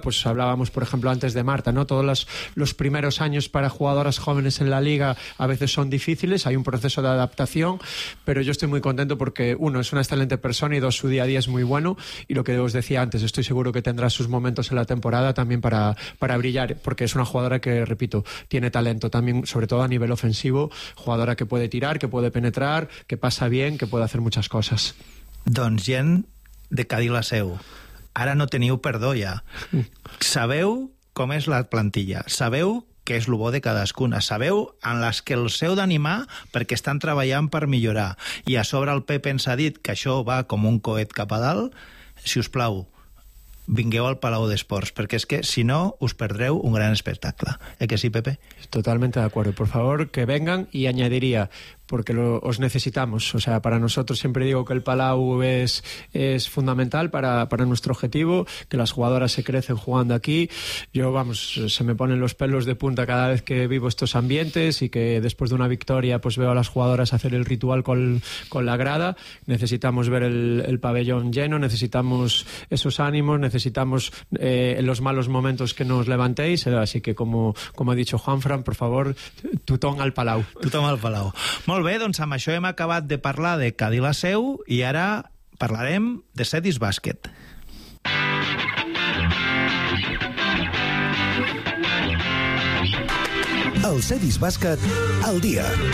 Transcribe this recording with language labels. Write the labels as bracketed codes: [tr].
[es] Pues hablábamos, por ejemplo, antes de Marta, ¿no? Todos los primeros años para jugadoras jóvenes en la Liga a veces son difíciles, hay un proceso de adaptación, pero yo estoy muy contento porque, uno, es una excelente persona y, dos, su día a día es muy bueno y lo que os decía antes, estoy seguro que tendrá sus momentos en la temporada también para brillar, porque es una jugadora que, repito, tiene talento también, sobre todo a nivel ofensivo, jugadora que puede tirar, que puede penetrar, que pasa bien, que puede hacer muchas cosas. [ca] Doncs gent de Cadí-la-Seu, ara no teniu perdó ja. Sabeu com és la plantilla, sabeu què és el bo de cadascuna, sabeu en les que els heu d'animar perquè estan treballant per millorar, i a sobre el Pep ens ha dit que això va com un coet cap a dalt, si us plau, vingueu al Palau d'Esports, perquè és que, si no, us perdreu un gran espectacle. ¿Eh que sí, Pepe? [es] Totalmente de acuerdo. Por favor, que vengan, y añadiría, porque os necesitamos. O sea, para nosotros siempre digo que el Palau es fundamental para nuestro objetivo, que las jugadoras se crecen jugando aquí. Yo, vamos, se me ponen los pelos de punta cada vez que vivo estos ambientes y que después de una victoria pues veo a las jugadoras hacer el ritual con la grada. Necesitamos ver el pabellón lleno, necesitamos esos ánimos, necesitamos en los malos momentos que nos levantéis. Así que, como ha dicho Juanfran, por favor, [ca] tothom al Palau. Tothom al Palau. Molt bé, doncs amb això hem acabat de parlar de Cadí-la-Seu i ara parlarem de Cedis Bàsquet. El Cedis Bàsquet al dia.